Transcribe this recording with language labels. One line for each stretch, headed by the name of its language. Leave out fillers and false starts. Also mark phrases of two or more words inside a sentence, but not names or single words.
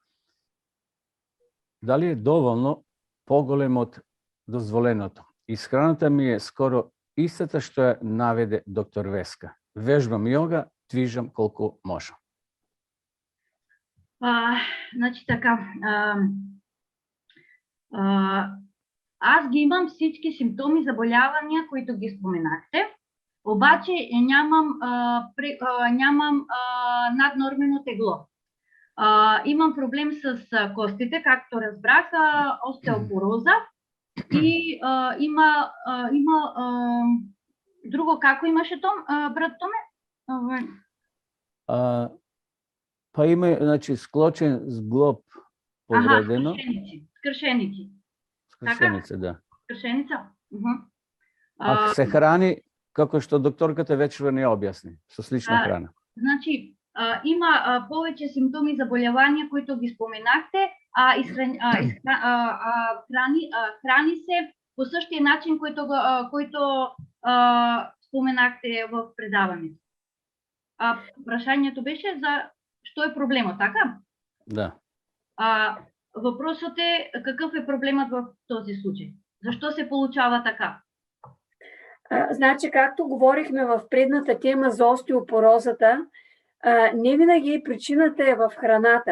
Macedonian: Дали е доволно поголем од дозволеното? Исхраната ми е скоро истата што ја наведе доктор Веска. Вежбам јога, движам колку можам. Значи така,
Bulgarian: аз ги имам всички симптоми заболявања които ги споменахте, обаче нямам наднормено тегло. Имам проблем с костите, както разбрах, остеопороза
Macedonian: и има друго како имаше
Bulgarian: брат Томе?
Macedonian: Па има, значи, склочен зглоб повредено. Скршеници. Скршеница, да. Скршеница? А се храни, како што докторката вечера не објасни, со слична храна. Значи, има повеќе симптоми заболевања кои ги споменахте, храни се
Bulgarian: по същия начин
Macedonian: којто споменахте во предавањето. Прашањето беше за што е проблемот, така? Да.
Bulgarian: Въпросът е какъв е проблемът в този случай? Защо се получава така? Значи, както говорихме в предната тема за остеопорозата, не винаги причината е в храната.